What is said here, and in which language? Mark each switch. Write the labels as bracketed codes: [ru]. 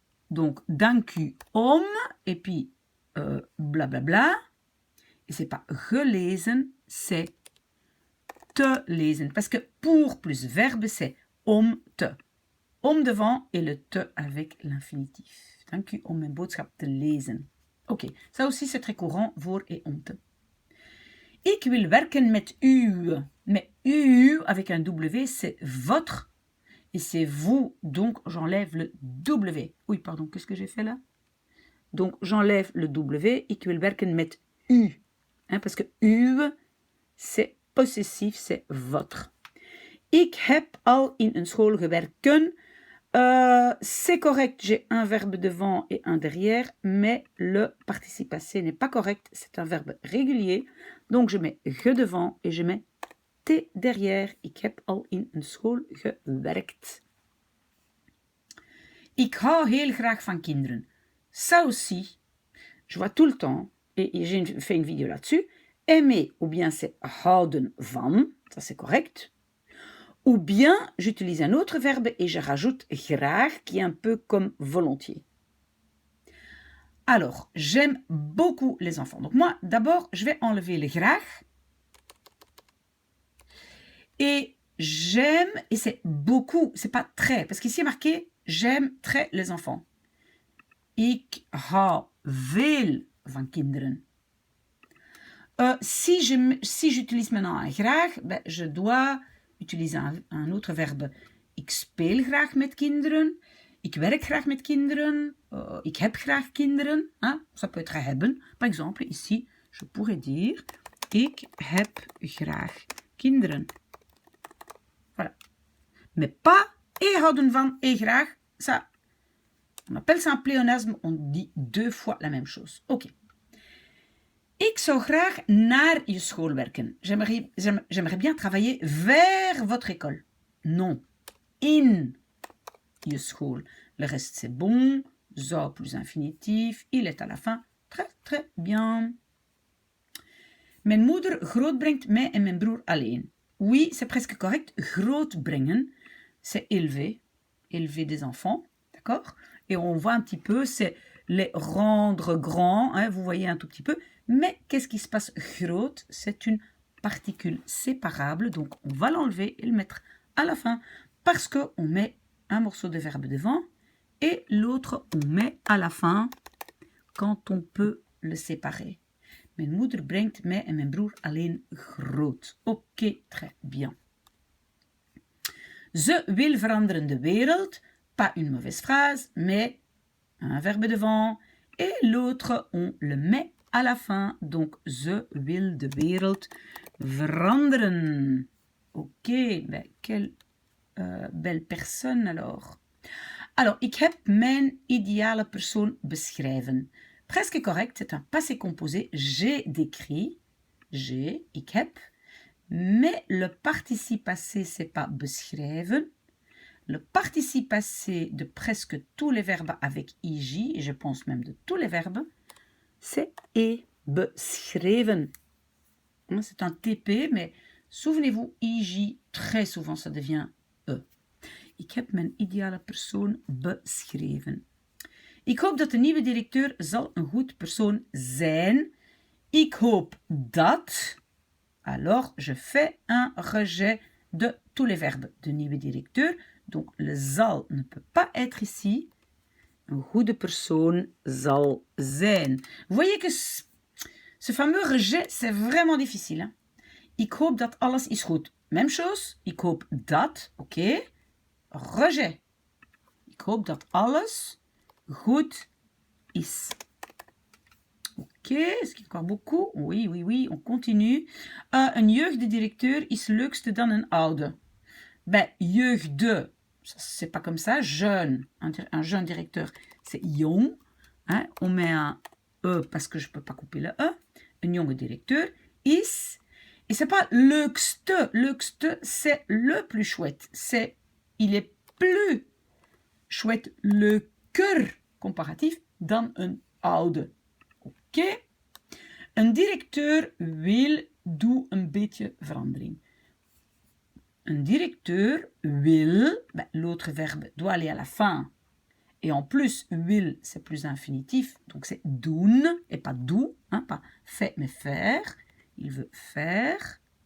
[fr] Donc, [nl] dank u om, [fr] et puis blablabla. Et c'est pas gelezen, c'est te lezen. Parce que pour plus verbe, c'est om te. Om devant et le te avec l'infinitif. [nl] Dank u om mijn boodschap te lezen. [fr] Ok, ça aussi c'est très courant, voor et om te. [nl] Ik wil werken met u. [fr] Mais u avec un W, c'est votre. Et c'est vous, donc j'enlève le W. Oui, pardon, qu'est-ce que j'ai fait là? Donc j'enlève le W. [nl] Ik wil werken met u. [fr] Hein, parce que u, c'est possessif, c'est votre. [nl] Ik heb al in een school gewerken. [fr] C'est correct, j'ai un verbe devant et un derrière, mais le participe passé n'est pas correct, c'est un verbe régulier. Donc je mets ge devant et je mets te derrière. [nl] Ik heb al in een school gewerkt. Ik hou heel graag van kinderen. [fr] Ça aussi, je vois tout le temps, et j'ai fait une vidéo là-dessus, aimer, ou bien c'est houden van, ça c'est correct. Ou bien, j'utilise un autre verbe et je rajoute graag, qui est un peu comme volontiers. Alors, j'aime beaucoup les enfants. Donc moi, d'abord, je vais enlever le graag. Et j'aime, et c'est beaucoup, c'est pas très, parce qu'ici il est marqué, j'aime très les enfants. [nl] Ik hou veel van kinderen. [fr] Si j'utilise maintenant un graag, ben, je dois utiliser un autre verbe. [nl] Ik speel graag met kinderen. Ik werk graag met kinderen. Ik heb graag kinderen. [fr] Hein? Ça peut être hebben. Par exemple, ici, je pourrais dire [nl] ik heb graag kinderen. [fr] Voilà. Mais pas et houden van et graag. Ça, on appelle ça un pléonasme. On dit deux fois la même chose. Ok. [nl] Ik zou graag naar je school werken. [fr] J'aimerais bien travailler vers votre école. [nl] Non. In je school. [fr] Le reste c'est bon. Zou plus infinitif. Il est à la fin. Très, très bien. [nl] Mijn moeder grootbrengt mij en mijn broer alleen. [fr] Oui, c'est presque correct. Grootbrengen, c'est élever. Élever des enfants. D'accord? Et on voit un petit peu, c'est les rendre grands. Hein, vous voyez un tout petit peu. Mais qu'est-ce qui se passe? Groot, c'est une particule séparable. Donc, on va l'enlever et le mettre à la fin. Parce qu'on met un morceau de verbe devant. Et l'autre, on met à la fin quand on peut le séparer. [nl] Mijn moeder brengt mij en mijn broer alleen groot. [fr] Ok, très bien. [nl] Ze wil veranderen de wereld. [fr] Pas une mauvaise phrase, mais un verbe devant. Et l'autre, on le met à la fin. [nl] Donc, ze wil de wereld veranderen. [fr] Ok, ben, quelle belle personne alors. [nl] Alors, ik heb mijn ideale persoon beschrijven. [fr] Presque correct, c'est un passé composé. J'ai décrit. J'ai, ik heb. Mais le participe passé, c'est pas beschrijven. Le participe passé de presque tous les verbes avec ij, et je pense même de tous les verbes, c'est e, beschreven. C'est un TP, mais souvenez-vous, ij, très souvent, ça devient e. [nl] Ik heb mijn ideale persoon beschreven. Ik hoop dat de nieuwe directeur zal een goed persoon zijn. Ik hoop dat. [fr] Alors, je fais un rejet de tous les verbes. [nl] De nieuwe directeur. [fr] Donc, le zal ne peut pas être ici. [nl] Een goede persoon zal zijn. [fr] Vous voyez que ce fameux rejet, c'est vraiment difficile. Hein? [nl] Ik hoop dat alles is goed. [fr] Même chose. [nl] Ik hoop dat. Oké. Rejet. Ik hoop dat alles goed is. [fr] Oké, [nl] is het [fr] encore beaucoup? Oui, oui, oui, on continue. [nl] Een jeugddirecteur is leukste dan een oude. [fr] Ben, jeugde, c'est pas comme ça. Jeune, un jeune directeur, c'est jong. Hein? On met un E parce que je peux pas couper le E. [nl] Een jonge directeur is. [fr] Et c'est pas leukste. Leukste, c'est le plus chouette. Il est plus chouette, leuker, comparatif, [nl] dan een oude. [fr] Oké? [nl] Een directeur doe een beetje verandering. [fr] Un directeur will, ben, l'autre verbe doit aller à la fin. Et en plus, will, c'est plus infinitif. Donc c'est doen et pas doe. Hein, pas fait, mais faire. Il veut faire.